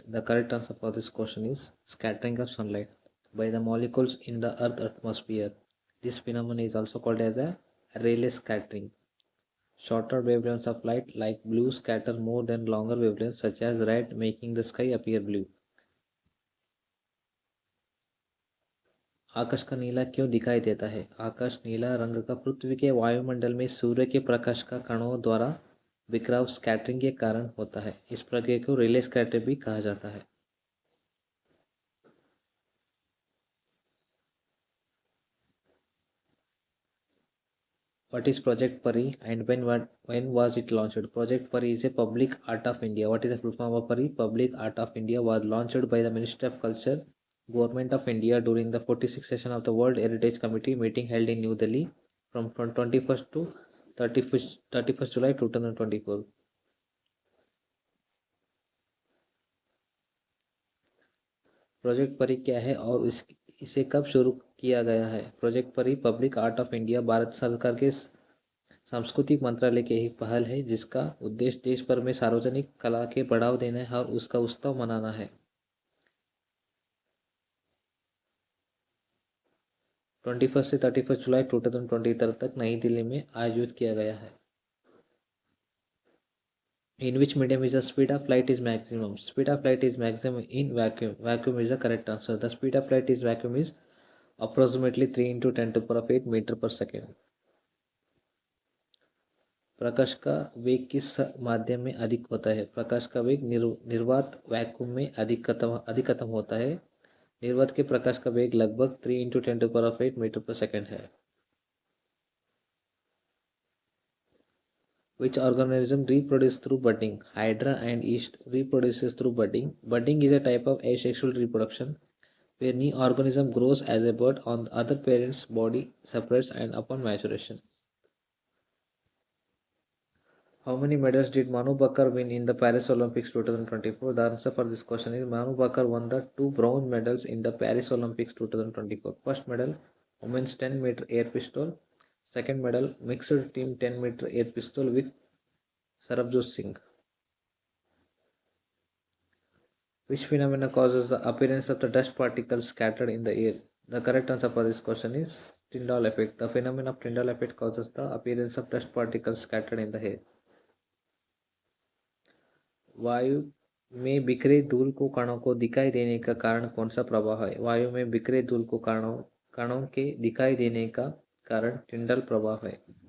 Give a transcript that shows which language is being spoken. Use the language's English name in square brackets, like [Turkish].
[English] The correct answer for this question is scattering of sunlight by the molecules in the earth atmosphere. This phenomenon is also called as a Rayleigh scattering. Shorter wavelengths of light like blue scatter more than longer wavelengths such as red, making the sky appear blue. [Hindi] आकाश का नीला क्यों दिखाई देता है? आकाश नीला रंग का पृथ्वी के वायुमंडल में सूर्य के प्रकाश का कणों द्वारा बिखराव स्कैटरिंग के कारण होता है। इस प्रक्रिया को रिले स्कैटर भी कहा जाता है। [English] What is Project Pari and when was it launched? Project Pari is a public art of India. What is the full form of Pari? Public Art of India was launched by the Ministry of Culture, Government of India during the 46th session of the World Heritage Committee meeting held in New Delhi from 21st to 31st July 2024. [Hindi] Project परी क्या है और इसे कब शुरू किया गया है? प्रोजेक्ट परी public art of India Bharat सरकार के सांस्कृतिक मंत्रालय की एक पहल है जिसका उद्देश्य देश भर में सार्वजनिक कला के बढ़ावा देना है और उसका उत्सव मनाना है। 21 से 31 जुलाई 2023 तक नई दिल्ली में आयोजित किया गया है। [English] In which medium is the speed of light is maximum? Speed of light is maximum in vacuum. Vacuum is the correct answer. The speed of light is vacuum is approximately 3 into 10 to the power of 8 meter per second. [Hindi] प्रकाश का वेग किस माध्यम में अधिक होता है? प्रकाश का वेग निर्वात वैक्यूम में अधिकतम होता है। निर्वात के प्रकाश का वेग लगभग [English] 3 into 10 to the power of 8 [Hindi] metre पर सेकेंड है। [English] Which organism reproduce through budding? Hydra and yeast reproduces through budding. Budding is a type of asexual reproduction where new organism grows as a bud on the other parent's body, separates and upon maturation. How many medals did Manu Bakar win in the Paris Olympics 2024? The answer for this question is Manu Bakar won the 2 bronze medals in the Paris Olympics 2024. First medal, women's 10-meter air pistol. Second medal, mixed team 10-meter air pistol with Sarabjot Singh. Which phenomena causes the appearance of the dust particles scattered in the air? The correct answer for this question is Tyndall effect. The phenomenon of Tyndall effect causes the appearance of dust particles scattered in the air. [Hindi] वायु में बिखरे धूल को कणों को दिखाई देने का कारण कौन सा प्रभाव है? वायु में बिखरे धूल को कणों के दिखाई देने का कारण टिंडल प्रभाव है।